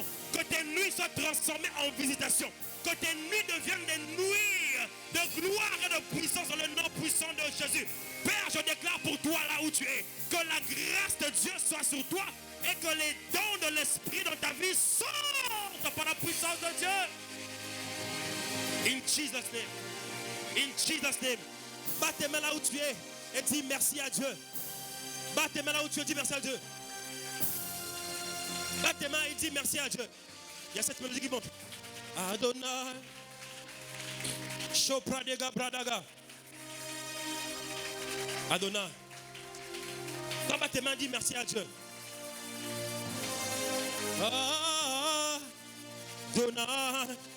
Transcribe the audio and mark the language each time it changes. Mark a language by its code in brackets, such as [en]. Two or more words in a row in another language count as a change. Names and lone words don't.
[fr] Que tes nuits soient transformées en visitation. Que tes nuits deviennent des nuits de gloire et de puissance dans le nom puissant de Jésus. Père, je déclare pour toi là où tu es, que la grâce de Dieu soit sur toi et que les dons de l'esprit dans ta vie sortent par la puissance de Dieu. [en] In Jesus' name. In Jesus' name. [fr] Bats tes mains là où tu es et dis merci à Dieu. Bats tes mains là où tu es, dis merci à Dieu. Bats tes mains et dis merci à Dieu. Il y a cette mélodie qui monte. Adonai. Chopradega Bradaga. Adonai. Bats tes mains et dis merci à Dieu. Adonai.